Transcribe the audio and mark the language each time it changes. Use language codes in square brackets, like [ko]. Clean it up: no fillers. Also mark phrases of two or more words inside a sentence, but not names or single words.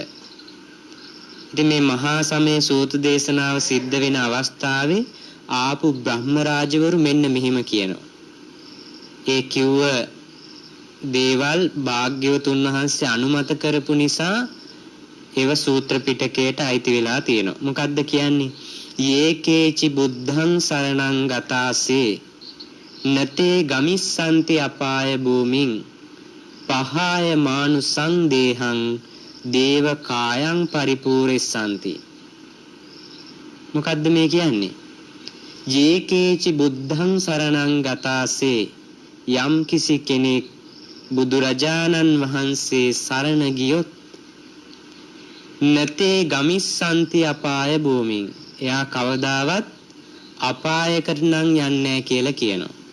[si] ඉතින් මේ මහා සමය සූත්‍ර දේශනාව සිද්ධ වෙන අවස්ථාවේ ආපු බ්‍රහ්ම රාජවරු මෙන්න මෙහිම කියනවා. ඒ කිව්ව දේවල් භාග්‍යවතුන් වහන්සේ අනුමත කරපු නිසා ඒව සූත්‍ර පිටකයට අයිති වෙලා තියෙනවා. මොකද්ද කියන්නේ? [pi] යේකේචි බුද්ධං සරණං ගතාසේ නතේ ගමිස්සන්ති අපාය භූමින් පහාය මානුසං දේහං දේව කායං පරිපූර්ණසන්ති. [si] මොකද්ද මේ කියන්නේ? [pi] යේකේචි බුද්ධං සරණං ගතාසේ [si] යම් කිසි කෙනෙක් බුදුරජාණන් වහන්සේ සරණ ගියොත් [pi] නතේ ගමිස්සන්ති අපාය භූමින් [si] එයා කවදාවත් අපායකට නම් යන්නේ නැහැ කියලා කියනවා.